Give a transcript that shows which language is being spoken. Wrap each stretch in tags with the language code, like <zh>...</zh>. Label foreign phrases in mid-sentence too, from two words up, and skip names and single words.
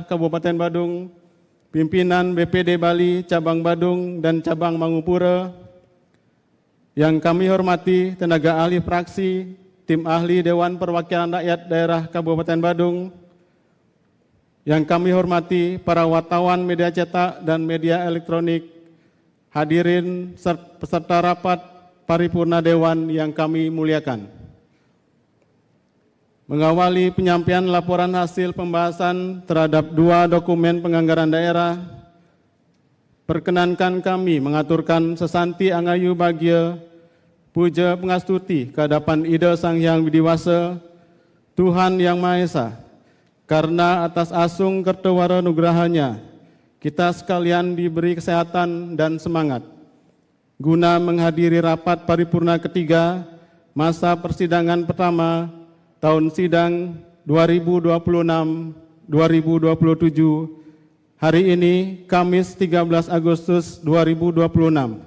<id>Kabupaten Badung, pimpinan BPD Bali Cabang Badung dan Cabang Mangupura, yang kami hormati tenaga ahli fraksi, tim ahli Dewan Perwakilan Rakyat Daerah Kabupaten Badung, yang kami hormati para wartawan media cetak dan media elektronik, hadirin peserta rapat paripurna Dewan yang kami muliakan. Mengawali penyampaian laporan hasil pembahasan terhadap 2 dokumen penganggaran daerah, perkenankan kami mengaturkan</id> <ban>sesanti angayu bagia puja pengastuti</ban> <id>kehadapan Ida Sang Hyang Widiwasa, Tuhan Yang Maha Esa, karena atas asung kertawara nugrahanya, kita sekalian diberi kesehatan dan semangat, guna menghadiri rapat paripurna ketiga, masa persidangan pertama, tahun sidang 2026-2027, hari ini, Kamis 13 Agustus 2026.</id>